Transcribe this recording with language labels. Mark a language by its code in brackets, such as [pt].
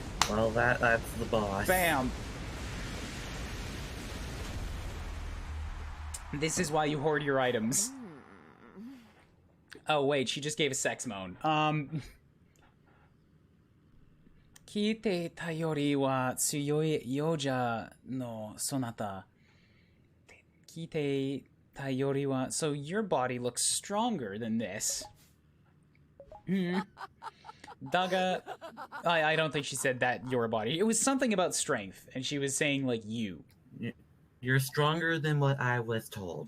[en] Well, that's the boss. Bam. This is why you hoard your items. Oh wait, she just gave a sex moan. [ja] 聞いてたよりは強いよじゃのそなた。聞いてたよりは... [en] So your body looks stronger than this. [ja] Daga... [en] I don't think she said that, your body. It was something about strength, and she was saying, like, you. You're stronger than what I was told.